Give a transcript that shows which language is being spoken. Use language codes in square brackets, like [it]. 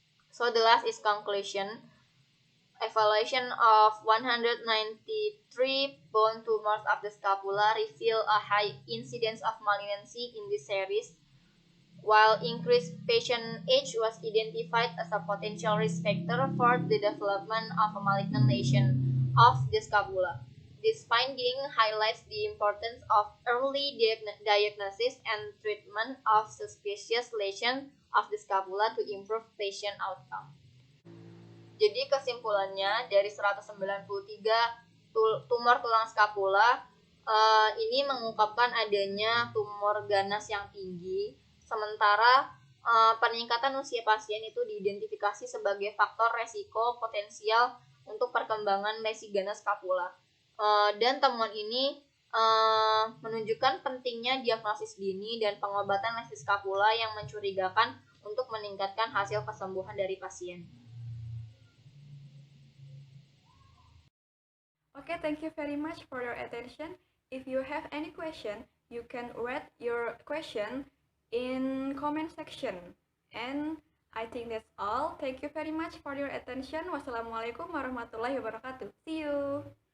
[en] So the last is conclusion. Evaluation of 193 bone tumors of the scapula reveal a high incidence of malignancy in this series, while increased patient age was identified as a potential risk factor for the development of a malignant lesion of the scapula. This finding highlights the importance of early diagnosis and treatment of suspicious lesion of the scapula to improve patient outcome. [id] Jadi kesimpulannya, dari 193 tumor tulang skapula, ini mengungkapkan adanya tumor ganas yang tinggi, sementara peningkatan usia pasien itu diidentifikasi sebagai faktor resiko potensial untuk perkembangan lesi ganas skapula. Dan temuan ini menunjukkan pentingnya diagnosis dini dan pengobatan lesi skapula yang mencurigakan untuk meningkatkan hasil kesembuhan dari pasien. [en] Okay, thank you very much for your attention. If you have any question, you can write your question in comment section. And I think that's all. Thank you very much for your attention. [ar] Wassalamualaikum warahmatullahi wabarakatuh. [en] See you.